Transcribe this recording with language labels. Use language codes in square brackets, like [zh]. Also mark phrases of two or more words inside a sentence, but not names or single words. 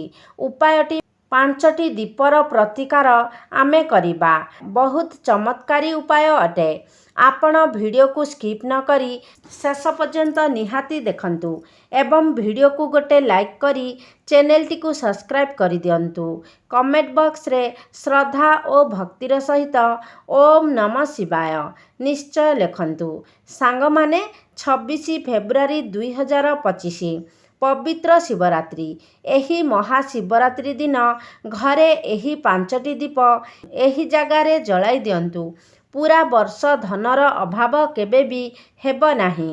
[or] ଉପାୟଟି 5ଟି ଦୀପର ପ୍ରତିକାର ଆମେ କରିବା। ବହୁତ ଚମତ୍କାରୀ ଉପାୟ ଅଟେ। ଆପଣ ଭିଡିଓ କୁ ସ୍କିପ୍ ନ କରି ଶେଷ ପର୍ଯ୍ୟନ୍ତ ନିହାତି ଦେଖନ୍ତୁ ଏବଂ ଭିଡିଓ କୁ ଗୋଟେ ଲାଇକ୍ କରି ଚ୍ୟାନେଲ ଟି କୁ ସବସ୍କ୍ରାଇବ କରି ଦିଅନ୍ତୁ। [en] comment box [or] ରେ ଶ୍ରଦ୍ଧା ଆଉ ଭକ୍ତିର ସହିତ [sa] ओम नमः शिवाय [or] ନିଶ୍ଚୟ ଲେଖନ୍ତୁ। ସାଙ୍ଗ ମାନେ 26 ଫେବୃଆରୀ 2025 ପବିତ୍ର ଶିବରାତ୍ରି। ଏହି ମହାଶିବରାତ୍ରି ଦିନ ଘରେ ଏହି 5ଟି ଦୀପ ଏହି ଜାଗାରେ ଜଳାଇ ଦିଅନ୍ତୁ। ପୂରା ବର୍ଷ ଧନର ଅଭାବ କେବେ ବି ହେବ ନାହିଁ।